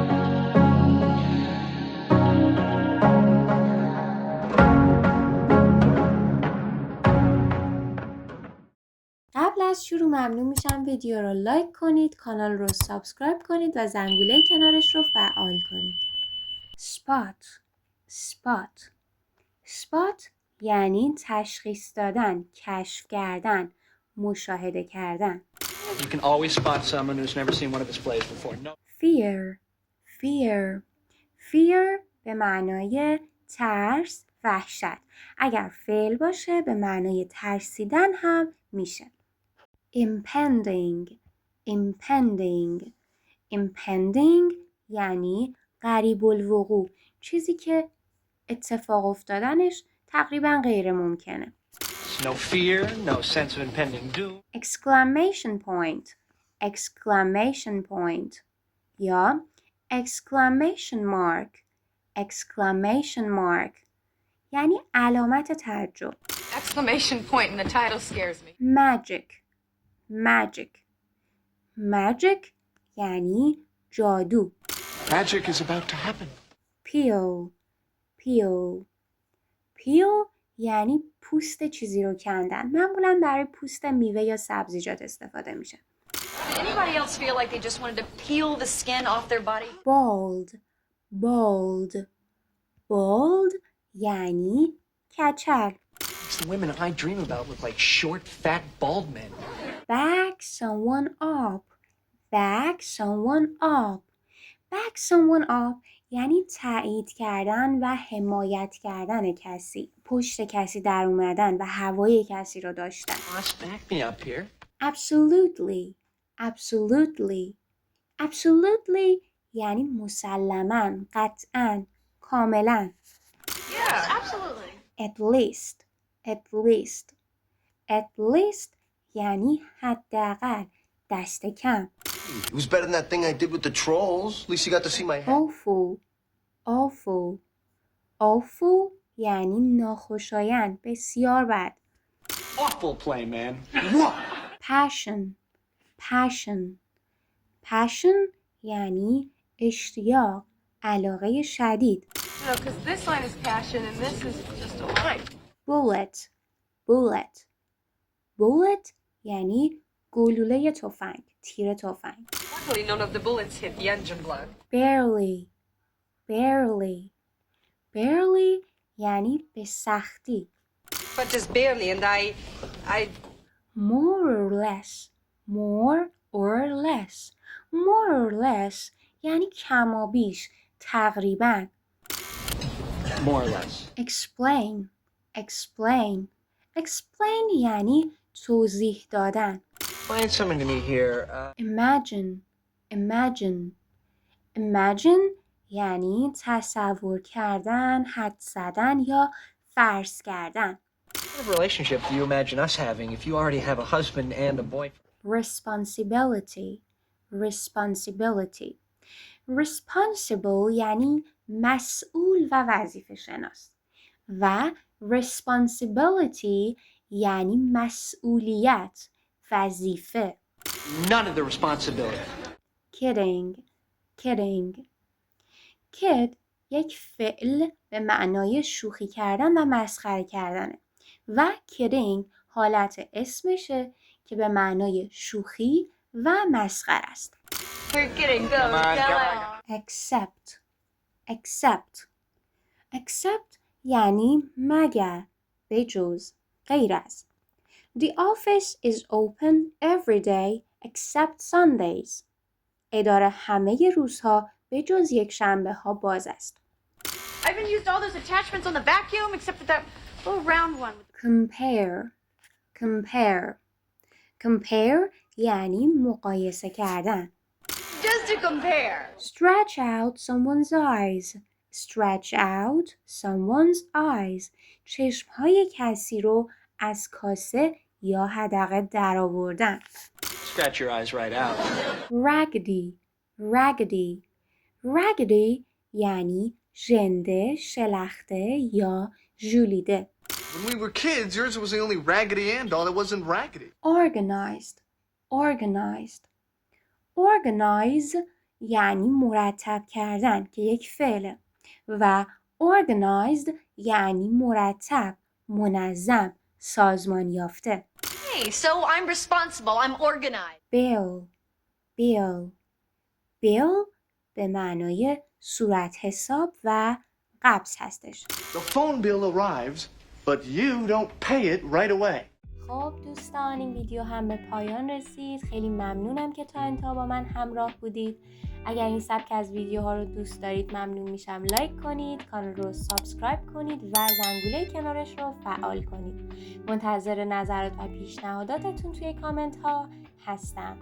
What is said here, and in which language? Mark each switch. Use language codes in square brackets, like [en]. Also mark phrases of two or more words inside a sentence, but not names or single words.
[fa] قبل از شروع ممنون میشم ویدیو رو لایک کنید، کانال رو سابسکرایب کنید و زنگوله کنارش رو فعال کنید. spot یعنی تشخیص دادن، کشف کردن، مشاهده کردن. [en] You can always spot someone who's never seen one of his plays before. No. [fa] fear به معنای ترس، وحشت. اگر فعل باشه به معنای ترسیدن هم میشه. impending یعنی قریب الوقوع، چیزی که اتفاق افتادنش تقریبا غیر ممکنه. [en] No fear, no sense of impending doom. exclamation point [fa] یا [en] exclamation mark [fa] یعنی علامت تعجب. [en] Exclamation point in the title scares me. [fa] magic یعنی جادو. [en] Magic is about to happen. [fa] peel یعنی پوست چیزی رو کندن. معمولا برای پوست میوه یا سبزیجات استفاده میشه. [en] Did anybody else feel like they just wanted to peel the skin off their body? [fa] bald یعنی کچل. [en] The women I dream about look like short, fat, bald men. back someone up [fa] یعنی تایید کردن و حمایت کردن کسی، پشت کسی در اومدن و هوای کسی رو داشتن. [en] Boss, back me up here. [fa] absolutely یعنی مسلماً، قطعاً، کاملاً. [en] Yeah, absolutely. at least [fa] یعنی حداقل، دست کم. [en] It was better than that thing I did with the trolls. At least you got to see my head. [fa] awful یعنی ناخوشایند، بسیار بد. [en] Awful play, man. [fa] passion یعنی اشتیاق، علاقه شدید. [en] No, because this line is passion and this is just a line. [fa] bullet یعنی گلوله تفنگ، تیر تفنگ. [en] Luckily, none of the bullets hit the engine block. [fa] barely یعنی به سختی. [en] But just barely, and I... more or less [fa] یعنی کمابیش، تقریباً. [en] More or less. [fa] explain یعنی توضیح دادن. [en] Find someone to meet here. [fa] imagine یعنی تصور کردن، حد زدن یا فرض کردن. [en] What kind of relationship do you imagine us having if you already have a husband and a boyfriend? [fa] responsible یعنی مسئول و وظیفه شناس و responsibility یعنی مسئولیت، وظیفه. [en] None of the responsibility. [fa] kid یک فعل به معنای شوخی کردن و مسخره کردنه و kidding حالت اسمشه که به معنای شوخی و مسخره است. [en] We're kidding, go, tell [fa] except یعنی مگر، بجز، غیر از. [en] The office is open every day except Sundays. [fa] اداره همه روزها به جز یک شنبه ها باز است. [en] I haven't used all those attachments on the vacuum except for that little round one. [fa] compare یعنی مقایسه کردن. [en] Just to compare. stretch out someone's eyes [fa] چشمهای کسی رو از کاسه یا حدقه در آوردن. [en] Scratch your eyes right out. raggedy. raggedy [fa] یعنی ژنده، شلخته یا ژولیده. [en] When we were kids, yours was the only Raggedy Ann doll that wasn't raggedy. organized. organized. organize [fa] یعنی مرتب کردن که یک فعله و organized یعنی مرتب، منظم، سازمان یافته. [en] Hey, so I'm responsible. I'm organized. bill. bill. bill [fa] به معنای صورت حساب و قبض هستش. [en] The phone bill arrives, but you don't pay it right away. [fa] خب دوستان، این ویدیو هم به پایان رسید. خیلی ممنونم که تا انتها با من همراه بودید. اگر این سبک از ویدیوها رو دوست دارید ممنون میشم لایک کنید، کانال رو سابسکرایب کنید و زنگوله کنارش رو فعال کنید. منتظر نظرات و پیشنهاداتتون توی کامنت ها هستم.